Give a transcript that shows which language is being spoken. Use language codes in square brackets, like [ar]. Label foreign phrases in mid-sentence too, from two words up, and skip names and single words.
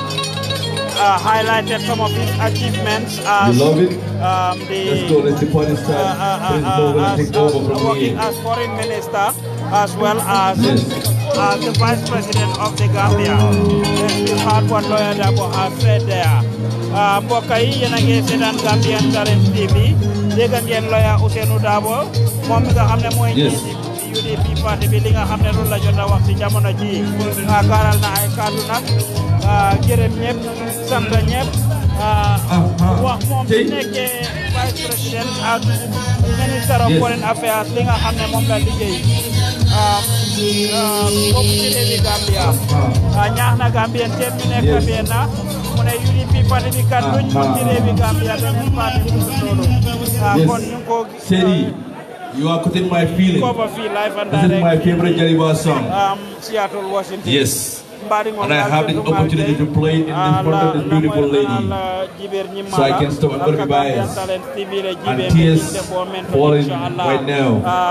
[en] Highlighted some of his achievements as you love it? Let's go, let's the party start. Working as foreign minister as well as the vice president of the Gambia. Let's heard what lawyer Darboe has said there. [wo] Mbokk yi yéen a ngi seetaan Gambian Talents TV dégg ngeen lawyer Husseinu Darboe moom mi nga xam ne mooy UDP parti bi li nga xam ne loolu la jot a wax ci jamono ji gaaral na ay kàddu nag gërëm ñëpp sant ñëpp wax moom bi nekkee [fr] vice président [wo] ak [en] minister of foreign affairs [wo] li nga xam ne moom la liggéey boobu ci réewi Gambia ñaax na Gambien teem ñu nekk benn mu ne UDP parti bi kat luñ mun ci réewi Gambia beneen parti bi du loolu kon ñu ko [en] you are cutting my feeling. This is my favorite Jaliba song. Seattle, Washington. Yes. And I have the opportunity to play it in front of this beautiful lady. So I can stop. I'm going to be biased. And tears falling right now.